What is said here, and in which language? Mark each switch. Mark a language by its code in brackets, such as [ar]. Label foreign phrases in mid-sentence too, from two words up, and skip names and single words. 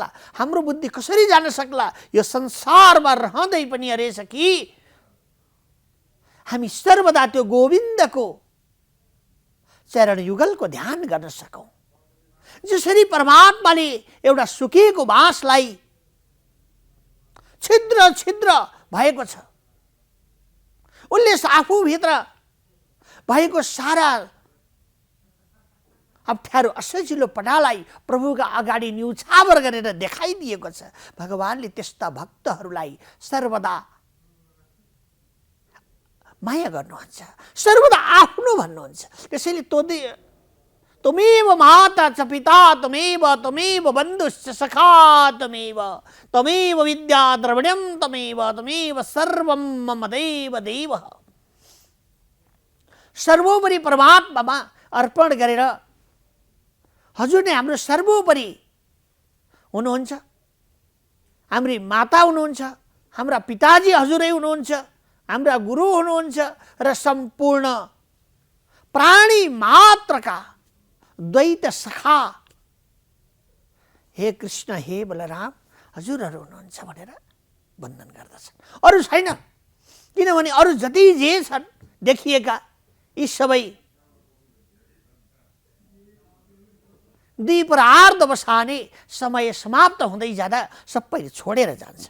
[ne] हाम्रो बुद्धि कसरी जान सक्ला? यो संसारमा रहँदै पनि अरे सखी हामी सर्वदा त्यो गोविन्दको चरण युगलको ध्यान गर्न सकौं। जसरी परमात्माले एउटा सुकेको बाँसलाई छिद्र छिद्र भएको छ, उनले आफूभित्र भएको सारा अप्ठ्यारो असजिलो पटालाई प्रभुका अगाडि न्युछावर गरेर देखाइदिएको छ। भगवानले त्यस्ता भक्तहरूलाई सर्वदा माया गर्नुहुन्छ, सर्वदा आफ्नो भन्नुहुन्छ। [sa] त्यसैले त्वमेव माता च पिता त्वमेव बन्धुश्च सखा त्वमेव विद्या द्रविणं त्वमेव सर्वं मम देव देव। [ne] सर्वोपरि परमात्मामा अर्पण गरेर हजुर नै हाम्रो सर्वोपरि हुनुहुन्छ। हाम्री माता हुनुहुन्छ, हाम्रा पिताजी हजुरै हुनुहुन्छ, हाम्रा गुरु हुनुहुन्छ र सम्पूर्ण प्राणी मात्रका द्वैत सखा हे कृष्ण हे बलराम हजुरहरू हुनुहुन्छ भनेर वन्दन गर्दछन्। अरू छैन, किनभने अरू जति जे छन् देखिएका यी सबै दीप र आर्ध बसाने समय समाप्त हुँदै जाँदा सबैले छोडेर जान्छन्।